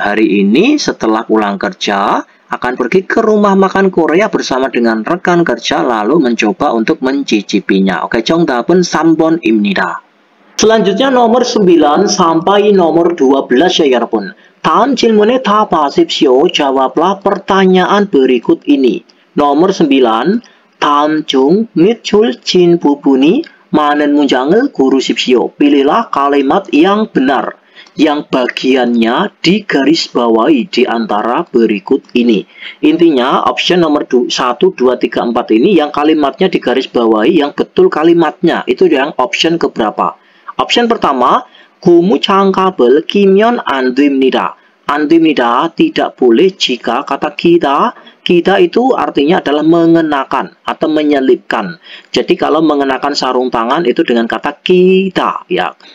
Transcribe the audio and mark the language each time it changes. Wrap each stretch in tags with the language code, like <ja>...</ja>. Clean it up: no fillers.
<id>Hari ini setelah pulang kerja akan pergi ke rumah makan Korea bersama dengan rekan kerja lalu mencoba untuk mencicipinya.</id> <ko>Oke, 정답은 3번입니다.</ko> <id>Selanjutnya nomor 9 sampai nomor 12 ya</id> <ko>여러분. 다음 질문에 답하십시오.</ko> <id>Jawablah pertanyaan berikut ini. Nomor 9.</id> <ko>다음 중 밑줄 친 부분이 많은 문장을 고르십시오.</ko> <id>Pilihlah kalimat yang benar, yang bagiannya digarisbawahi di antara berikut ini. Intinya, option nomor 1, 2, 3, 4 ini yang kalimatnya digarisbawahi, yang betul kalimatnya. Itu yang option keberapa? Option pertama,</id> <ko>고무 장갑을 끼면 안 됩니다. 안 됩니다</ko> <id>tidak boleh jika kata kita itu artinya adalah mengenakan atau menyelipkan. Jadi kalau mengenakan sarung tangan itu dengan kata kita ya.</id>